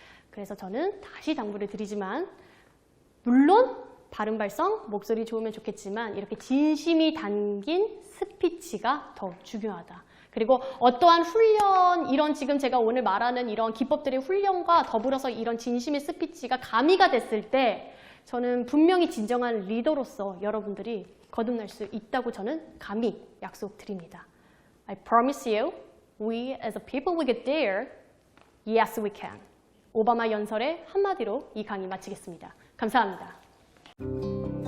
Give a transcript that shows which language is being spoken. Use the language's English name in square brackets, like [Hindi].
[Korean] 그래서 저는 다시 당부를 드리지만 물론 발음 발성, 목소리 좋으면 좋겠지만 이렇게 진심이 담긴 스피치가 더 중요하다. 그리고 어떠한 훈련, 이런 지금 제가 오늘 말하는 이런 기법들의 훈련과 더불어서 이런 진심의 스피치가 가미가 됐을 때 저는 분명히 진정한 리더로서 여러분들이 거듭날 수 있다고 저는 감히 약속드립니다. [English] I promise you, we as a people will get there. Yes, we can. [Korean] 오바마 연설의 한마디로 이 강의 마치겠습니다. 감사합니다.